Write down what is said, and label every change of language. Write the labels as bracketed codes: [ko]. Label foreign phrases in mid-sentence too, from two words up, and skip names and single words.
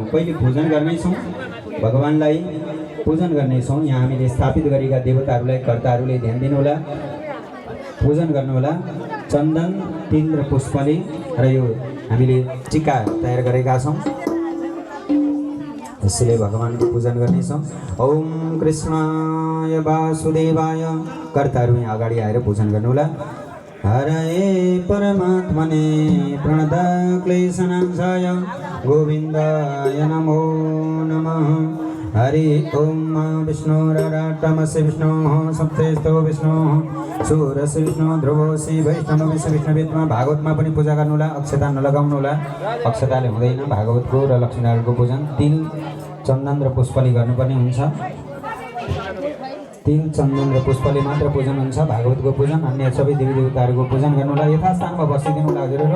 [ne] पहिले पूजन गर्नेछौँ, भगवानलाई पूजन गर्नेछौँ। यहाँ हामीले स्थापित गरेका देवताहरूलाई कर्ताहरूले ध्यान दिनुहोला, पूजन गर्नुहोला। चन्दन, तिल र पुष्पले र यो हामीले टिका तयार गरेका छौँ, त्यसैले भगवानको पूजन गर्नेछौँ। [sa] ओम कृष्णाय वासुदेवाय। [ne] कर्ताहरू यहाँ अगाडि आएर पूजन गर्नुहोला। [sa] हरे परमात्मने प्रणतक्लेशनाशाय गोविन्दाय नमो नमः। हरि ओम विष्णुरराटमस्य विष्णोः सप्तेस्तो विष्णोः सूरस्य विष्णु ध्रुवोऽसि वैष्णवस्य विष्णुवेदमा। [ne] भागवतमा पनि पूजा गर्नुहोला, अक्षता नलगाउनुहोला। अक्षताले हुँदैन भागवतको र लक्ष्मीनारायणको पूजन। तिल, चन्दन र पुष्पले गर्नुपर्ने हुन्छ। तिल, चन्दन र पुष्पले मात्र पूजन हुन्छ भागवतको पूजन। अन्य सबै देवी देवताहरूको पूजन गर्नुहोला। यथास्थानमा बसिदिनुहोला हजुरहरू।